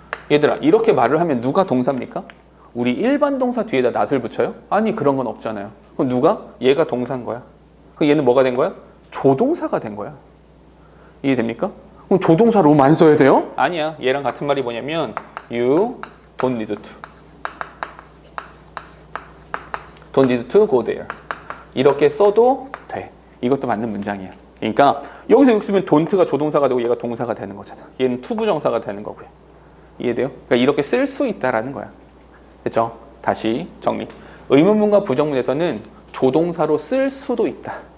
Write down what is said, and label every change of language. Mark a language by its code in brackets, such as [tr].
[ko] 얘들아, 이렇게 말을 하면 누가 동사입니까? 우리 일반 동사 뒤에다 not을 붙여요? 아니, 그런 건 없잖아요. 그럼 누가? 얘가 동사인 거야. 그럼 얘는 뭐가 된 거야? 조동사가 된 거야. 이해됩니까? 그럼 조동사로만 써야 돼요? 아니야. 얘랑 같은 말이 뭐냐면 [en] You don't need to go there. [ko] 이렇게 써도 돼. 이것도 맞는 문장이야. 그러니까 여기서 이렇게 쓰면 don't가 조동사가 되고 얘가 동사가 되는 거잖아. 얘는 투부정사가 되는 거고요. 이해돼요? 그러니까 이렇게 쓸 수 있다라는 거야. 됐죠? 다시 정리. 의문문과 부정문에서는 조동사로 쓸 수도 있다.